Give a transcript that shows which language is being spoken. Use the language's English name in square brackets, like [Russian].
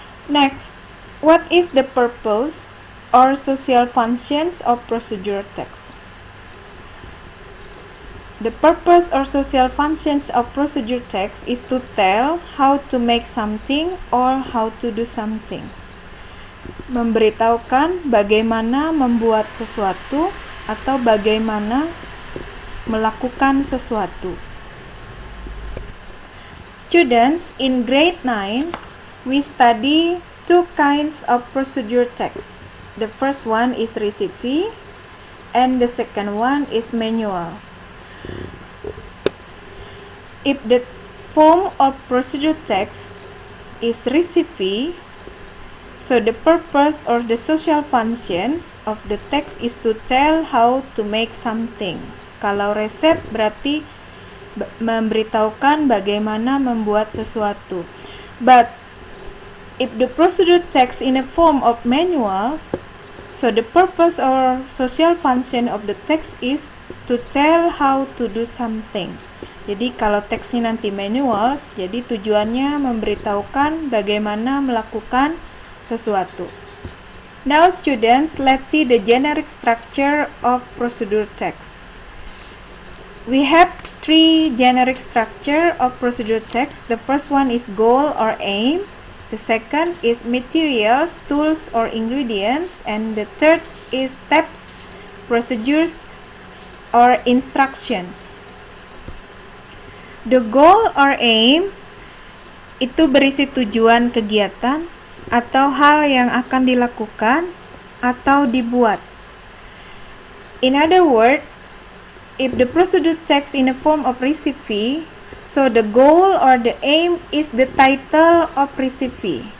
[English] Next, what is the purpose or social functions of procedure text? The purpose or social functions of procedure text is to tell how to make something or how to do something. [Indonesian] Memberitahukan bagaimana membuat sesuatu atau bagaimana melakukan sesuatu. [English] Students, in grade 9, we study two kinds of procedure text. The first one is recipe and the second one is manuals. If the form of procedure text is recipe, so the purpose or the social functions of the text is to tell how to make something. [Indonesian] Kalau resep berarti memberitahukan bagaimana membuat sesuatu. [English] But if the procedure text in a form of manuals, so the purpose or social function of the text is to tell how to do something. [Indonesian] Jadi kalau teksnya nanti manuals, jadi tujuannya memberitahukan bagaimana melakukan sesuatu. [English] Now students, let's see the generic structure of procedure text. We have three generic structure of procedure text. The first one is goal or aim. The second is materials, tools, or ingredients. And the third is steps, procedures, or instructions. The goal or aim [Indonesian] itu berisi tujuan kegiatan atau hal yang akan dilakukan atau dibuat. [English] In other words, if the procedure text in a form of recipe, so the goal or the aim is the title of recipe.